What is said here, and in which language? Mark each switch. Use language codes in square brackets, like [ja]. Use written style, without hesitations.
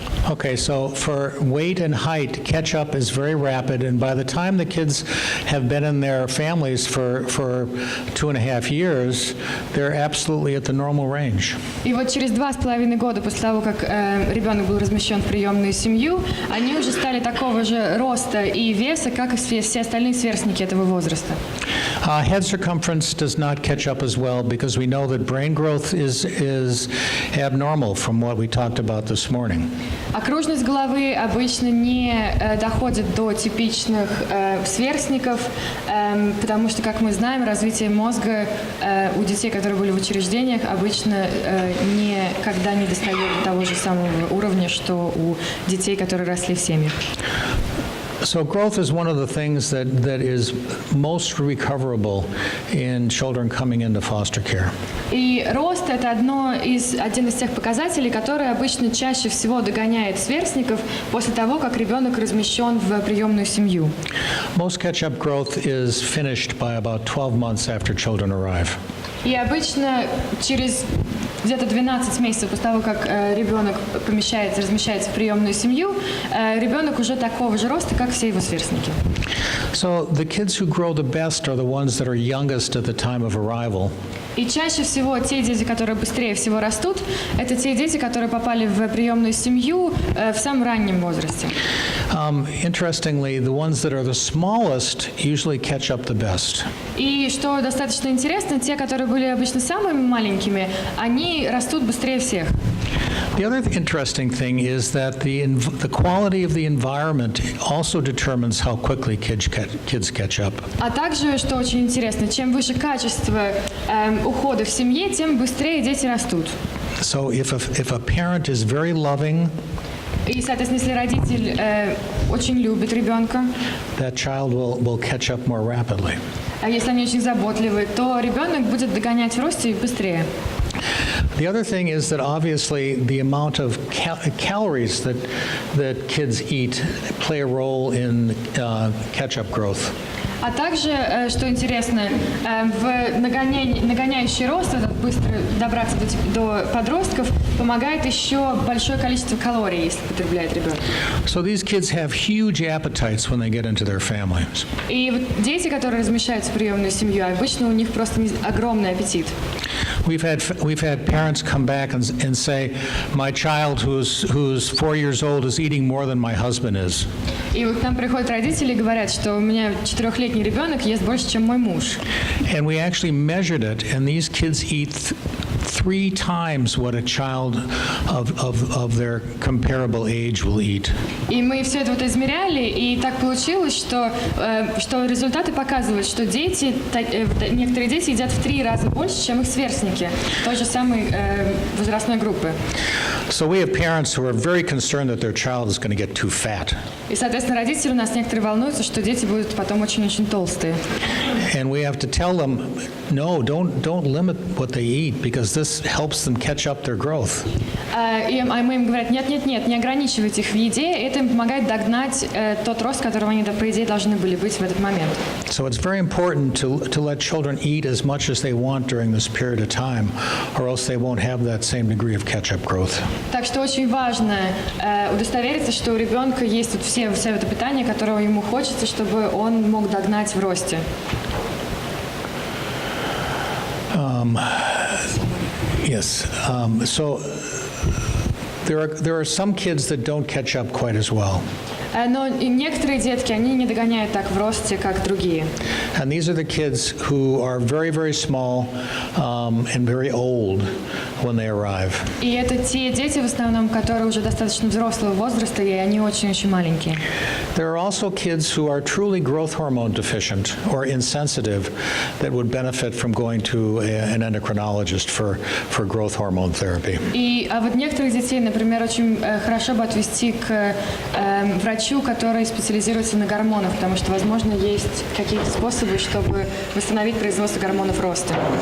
[en] Okay, so for weight and height, catch-up is very rapid, and by the time the kids have been in their families for 2.5 years, they're absolutely at the normal range. [ru] И вот через 2,5 года после того, как ребенок был размещен в приемную семью, они уже стали такого же роста и веса, как и все остальные сверстники этого возраста. [en] Head circumference does not catch up as well because we know that brain growth is abnormal from what we talked about this morning. [ru] Окружность головы обычно не доходит до типичных сверстников, потому что, как мы знаем, развитие мозга у детей, которые были в учреждениях, обычно никогда не достает до того же самого уровня, что у детей, которые росли в семьях. [en] So growth is one of the things that is most recoverable in children coming into foster care. [ru] И рост – это один из тех показателей, который обычно чаще всего догоняет сверстников после того, как ребенок размещен в приемную семью. [en] Most catch-up growth is finished by about 12 months after children arrive. [ru] И обычно через где-то 12 месяцев после того, как ребенок размещается в приемную семью, ребенок уже такого же роста, как все его сверстники. [en] So the kids who grow the best are the ones that are youngest at the time of arrival. [ru] И чаще всего те дети, которые быстрее всего растут, это те дети, которые попали в приемную семью в самом раннем возрасте. [en] Interestingly, the ones that are the smallest usually catch up the best. [ru] И что достаточно интересно, те, которые были обычно самыми маленькими, они растут быстрее всех. [en] The other interesting thing is that the quality of the environment also determines how quickly kids catch up. [ru] А также, что очень интересно, чем выше качество ухода в семье, тем быстрее дети растут. [en] So if a parent is very loving, [ru] и, соответственно, если родитель очень любит ребенка, [en] that child will catch up more rapidly. [ru] А если они очень заботливы, то ребенок будет догонять в росте быстрее. [en] The other thing is that obviously the amount of calories that kids eat play a role in catch-up growth. [ru] А также, что интересно, в нагоняющий рост, быстро добраться до подростков, помогает еще большое количество калорий, если потребляет ребенок. [en] So these kids have huge appetites when they get into their families. [ru] И вот дети, которые размещаются в приемную семью, обычно у них просто огромный аппетит. [en] We've had parents come back and say, my child who's 4 years old is eating more than my husband is. [ru] И вот к нам приходят родители и говорят, что у меня 4-летний ребенок ест больше, чем мой муж. [en] And we actually measured it, and these kids eat 3 times what a child of their comparable age will eat. [ru] И мы все это вот измеряли, и так получилось, что результаты показывают, что некоторые дети едят в 3 раза больше, чем их сверстники той же самой возрастной группы. [en] So we have parents who are very concerned that their child is going to get too fat. [ru] И, соответственно, родители у нас некоторые волнуются, что дети будут потом очень-очень толстые. [en] And we have to tell them, no, don't limit what they eat, because this helps them catch up their growth. [ru] И мы им говорим, нет, не ограничивайте их в еде, это им помогает догнать тот рост, которого они, по идее, должны были быть в этот момент. [en] So it's very important to let children eat as much as they want during this period of time, or else they won't have that same degree of catch-up growth. [ru] Так что очень важно удостовериться, что у ребенка есть вот все это питание, которого ему хочется, чтобы он мог догнать в росте. [en] Yes. So there are some kids that don't catch up quite as well. [ru] Но некоторые детки, они не догоняют так в росте, как другие. [en] And these are the kids who are very, very small and very old when they arrive. [ru] И это те дети, в основном, которые уже достаточно взрослого возраста, и они очень-очень маленькие. [en] There are also kids who are truly growth hormone deficient or insensitive that would benefit from going to an endocrinologist for growth hormone therapy. [ru] А вот некоторых детей, например, очень хорошо бы отвести к врачу, который специализируется на гормонах, потому что, возможно, есть какие-то способы, чтобы восстановить производство гормонов роста.